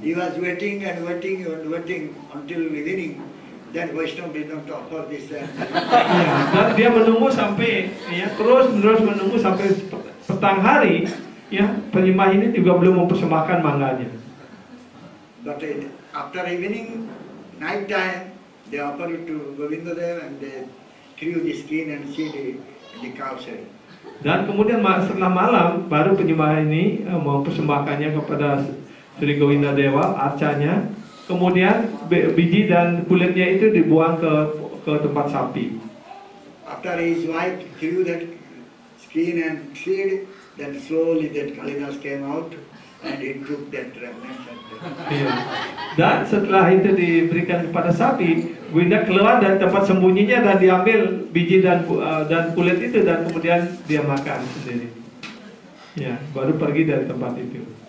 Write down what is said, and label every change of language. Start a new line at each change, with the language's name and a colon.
English: He was waiting and waiting and waiting until evening. Then Vaishnava did not offer this.
Indonesian: Ya, dan dia menunggu sampai terus menerus menunggu sampai petang hari. Ya, penyembah ini juga belum mempersembahkan mangganya.
English: But after evening, night time, they offer it to Govinda Dev and they threw the skin and seed in the cow shed.
Indonesian: Dan kemudian setelah malam baru penyembah ini mempersembahkannya kepada Sri Govinda Dewa, arcanya. Kemudian biji dan kulitnya itu dibuang ke tempat sapi.
English: After his wife threw that skin and seed, then slowly that Kalidas came out and he took that remnant.
Indonesian: Iya. Dan setelah itu diberikan kepada sapi, Govinda keluar dari tempat sembunyinya dan diambil biji dan kulit itu dan kemudian dia makan sendiri. Ya, baru pergi dari tempat itu.